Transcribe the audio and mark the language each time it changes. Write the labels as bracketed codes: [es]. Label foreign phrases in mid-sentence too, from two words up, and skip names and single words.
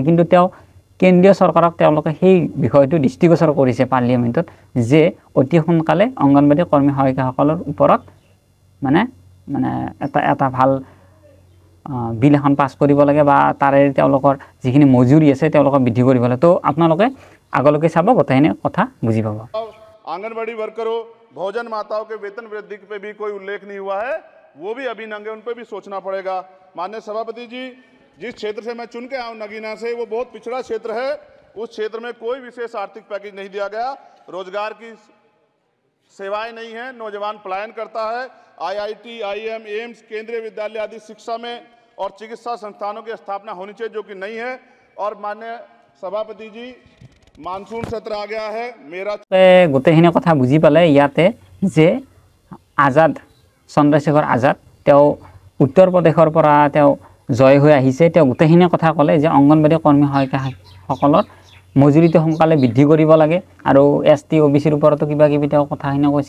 [as] কিন্তু তেওঁ কেন্দ্ৰীয় চৰকাৰক তেওঁলোকে সেই বিষয়টো দৃষ্টিগোচৰ কৰিছে পাৰ্লিয়ামেণ্টত যে অতি সোনকালে অংগনবাড়ী কৰ্মী সহায়িকাসকলৰ ওপৰত মানে এটা ভাল বিল এখন পাছ কৰিব লাগে বা তাৰে তেওঁলোকৰ যিখিনি মজুৰি আছে তেওঁলোকক বৃদ্ধি কৰিব লাগে। তো আপোনালোকে আগলৈকে চাব, গোটেইখিনি কথা বুজি পাব। [hi] आंगनबाड़ी वर्करों, भोजन माताओं के वेतन वृद्धि पे भी कोई उल्लेख नहीं हुआ है, वो भी अभी नंगे, उन पे भी सोचना पड़ेगा। माननीय सभापति जी, जिस क्षेत्र से मैं चुन के आऊँ नगीना से, वो बहुत पिछड़ा क्षेत्र है। उस क्षेत्र में कोई विशेष आर्थिक पैकेज नहीं दिया गया, रोजगार की सेवाएं नहीं है, नौजवान पलायन करता है। IIT, IIM, एम्स, केंद्रीय विद्यालय आदि शिक्षा में और चिकित्सा संस्थानों की स्थापना होनी चाहिए, जो कि नहीं है। और माननीय सभापति जी, मानसून सत्र आ गया है, मेरा [as] গোটেইখিনি কথা বুজি পালে ইয়াতে যে আজাদ চন্দ্ৰশেখৰ আজাদ তেওঁ উত্তৰ প্ৰদেশৰ পৰা তেওঁ জয় হৈ আহিছে। তেওঁ গোটেইখিনি কথা ক'লে যে অংগনবাড়ী কৰ্মী সহায়িকাসকলৰ মজুৰিটো সোনকালে বৃদ্ধি কৰিব লাগে আৰু ST OBCৰ ওপৰতো কিবা কিবি তেওঁ কথাখিনি কৈছে।